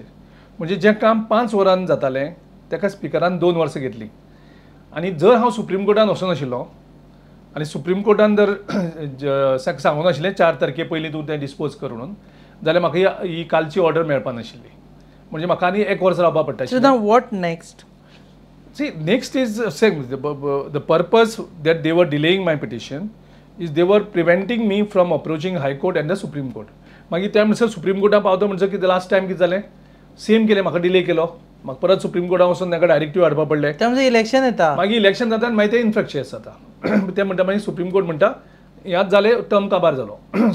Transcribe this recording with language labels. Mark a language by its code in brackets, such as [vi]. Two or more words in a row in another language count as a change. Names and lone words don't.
[kok] म्हणजे जें काम 5 वरांन जातालें ताका स्पिकरान 2 वर्सां घेतली. आनी जर हांव सुप्रीम कोर्टान वचनाशिल्लो आनी सुप्रीम कोर्टान जर सांगून आशिल्लें 4 तारखे पयलीं तूं तें डिस्पोज कर म्हणून, जाल्यार म्हाका ही कालची ऑर्डर मेळपा नाशिल्ली. म्हणजे म्हाका आनी 1 वर्स रावपा पडटालें. [en] So now what next? See, next is same. The purpose that they were delaying my petition is they were preventing me from approaching High Court and the Supreme Court. [kok] मागीर त्या म्हणसर सुप्रीम कोर्टान पावता म्हणसर कितें [en] last time [kok] कितें जालें? सेम केलें, म्हाका डिले केलो. म्हाका परत सुप्रीम कोर्टान वचून ताका डायरेक्टिव्ह हाडपा पडले. त्यामुळे इलेक्शन येता, मागीर इलेक्शन जाता आनी मागीर ते इन्फ्रॅक्चर्स जाता. ते म्हणटा मागीर सुप्रीम कोर्ट म्हणटा ह्याच जाले टर्म काबार जालो.